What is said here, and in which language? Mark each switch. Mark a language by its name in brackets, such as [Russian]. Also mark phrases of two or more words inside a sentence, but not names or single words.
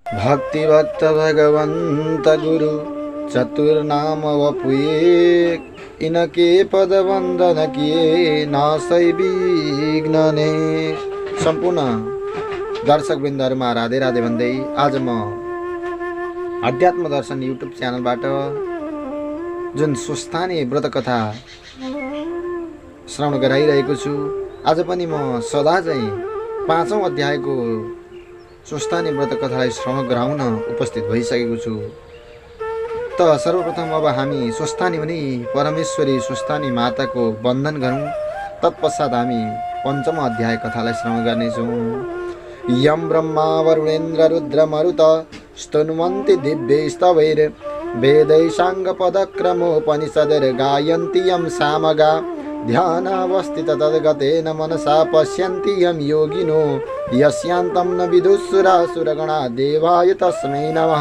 [Braj] भक्ति भक्त भगवंत गुरु चतुर्नाम वपुए इनके पद वंदन किए नासै विघ्नने। [Nepali] सम्पूर्ण दर्शकवृन्दहरुमा राधे राधे भन्दै आज म अध्यात्म दर्शन युट्युब च्यानलबाट जुन स्वस्थानी व्रत कथा श्रवण गराइरहेको छु, आज पनि म सदा चाहिँ 5औं अध्यायको स्वस्थानी व्रत कथालाई श्रवण गराउन उपस्थित भइसकेको छु। त सर्वप्रथम अब हामी स्वस्थानी हुने परमेश्वरी स्वस्थानी माताको वन्दन गरौँ। तत्पश्चात हामी 5औं अध्याय कथालाई श्रवण गर्नेछौँ। [Sanskrit] यम ब्रह्मा वरुणेन्द्र रुद्र मरुत स्तुन्वन्ति दिव्यैस्तवैर् वेदै साङ्गपदक्रमोपनिषदैर् गायन्ति यं सामगा ध्यानावस्थित तद्गतेन मनसा पश्यन्ति यं योगिनो यस्यान्तं न विदुःसुरासुरगणा देवाय तस्मै नमः।